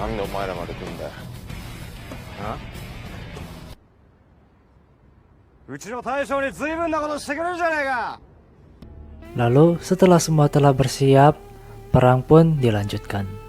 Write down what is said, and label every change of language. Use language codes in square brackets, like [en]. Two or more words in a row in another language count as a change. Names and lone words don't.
[ja] 前らまで来んだよ。うちの大将に随分なことしてくれるじゃねえか。 [id] Lalu setelah semua telah bersiap, perang pun dilanjutkan.